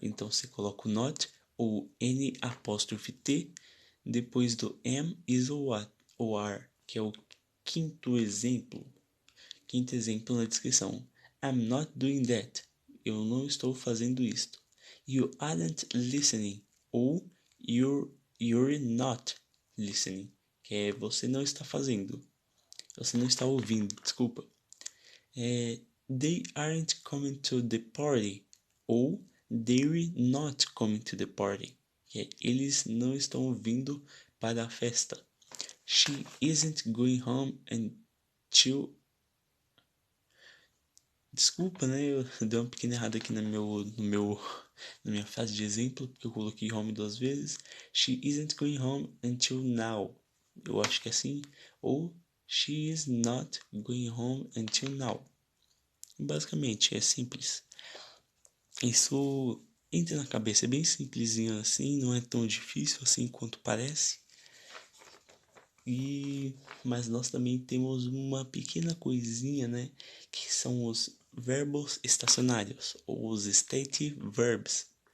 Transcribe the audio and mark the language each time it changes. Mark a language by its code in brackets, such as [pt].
[pt] Então você coloca o not ou N''T depois do am, is ou are, que é o quinto exemplo na descrição. [en] I'm not doing that. [pt] Eu não estou fazendo isto. [en] You aren't listening. Ou you're not listening. [pt] Que é você não está fazendo. Você não está ouvindo, desculpa. [en] They aren't coming to the party. Ou they're not coming to the party. [pt] Que é eles não estão vindo para a festa. [en] She isn't going home until... [pt] Desculpa, né? Eu dei uma pequena errada aqui na minha frase de exemplo, porque eu coloquei home 2 vezes. [en] She isn't going home until now. [pt] Eu acho que é assim. [en] Ou she is not going home until now. [pt] Basicamente, é simples. Isso entra na cabeça, é bem simplesinho assim, não é tão difícil assim quanto parece. Mas nós também temos uma pequena coisinha, né? Que são os verbos estacionários, ou os state verbs.